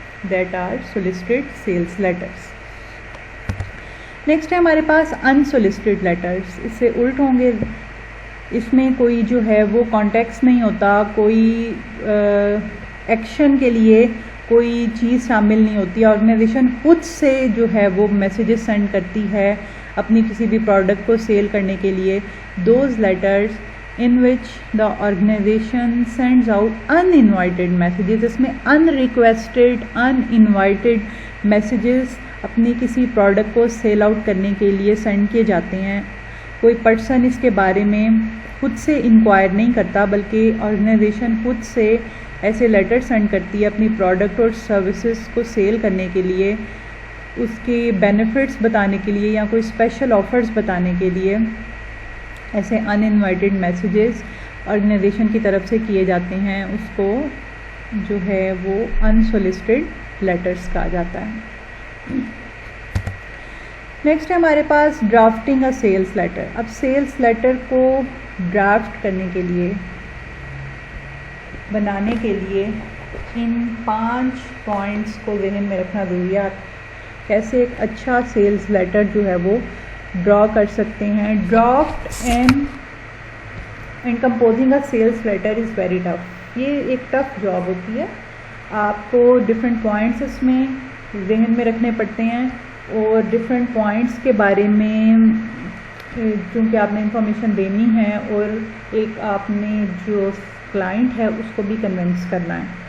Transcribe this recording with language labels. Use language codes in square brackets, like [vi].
[en] That are solicited sales letters. [ur] Next ہے ہمارے پاس انسولیسٹڈ letters. اس سے الٹ ہوں گے. اس میں کوئی جو ہے وہ کانٹیکس نہیں ہوتا، کوئی ایکشن کے لیے کوئی چیز شامل نہیں ہوتی. آرگنائزیشن خود سے جو ہے وہ میسیجز سینڈ کرتی ہے اپنی کسی بھی پروڈکٹ کو سیل کرنے کے لیے. [en] Those letters in which the organization sends out uninvited messages. [ur] اس میں [en] unrequested, uninvited messages [ur] اپنی کسی پروڈکٹ کو سیل آؤٹ کرنے کے لیے سینڈ کیے جاتے ہیں. کوئی پرسن اس کے بارے میں خود سے انکوائر نہیں کرتا بلکہ آرگنائزیشن خود سے ایسے لیٹر سینڈ کرتی ہے اپنی پروڈکٹ اور سروسز کو سیل کرنے کے لیے، اس کے بینیفٹس بتانے کے لیے یا کوئی اسپیشل آفرز بتانے کے لیے. ایسے ان انوائٹیڈ میسیجز آرگنائزیشن کی طرف سے کیے جاتے ہیں. اس کو جو ہے وہ انسولیسٹڈ لیٹرز کہا جاتا ہے. نیکسٹ ہے ہمارے پاس [en] Drafting a sales letter. [ur] اب سیلز لیٹر کو ڈرافٹ کرنے کے لیے، بنانے کے لیے ان 5 پوائنٹس کو ذہن میں رکھنا ضروری ہے. کیسے ایک اچھا سیلز لیٹر جو ہے وہ ڈرا کر سکتے ہیں. [en] Draft and composing a sales letter is very tough. [ur] یہ ایک ٹف جاب ہوتی ہے. آپ کو ڈفرینٹ پوائنٹس اس میں ذہن میں رکھنے پڑتے ہیں اور ڈفرینٹ پوائنٹس کے بارے میں چونکہ آپ نے انفارمیشن دینی ہے اور ایک آپ نے جو کلائنٹ ہے اس کو بھی کنونس کرنا ہے.